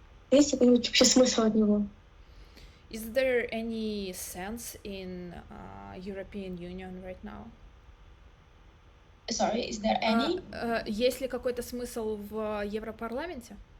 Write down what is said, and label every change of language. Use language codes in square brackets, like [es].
[ru] Есть какой-нибудь вообще смысл от него? [en] Is there any sense in European Union right now? Sorry, is there any? [ru] Есть ли какой-то смысл в Европарламенте?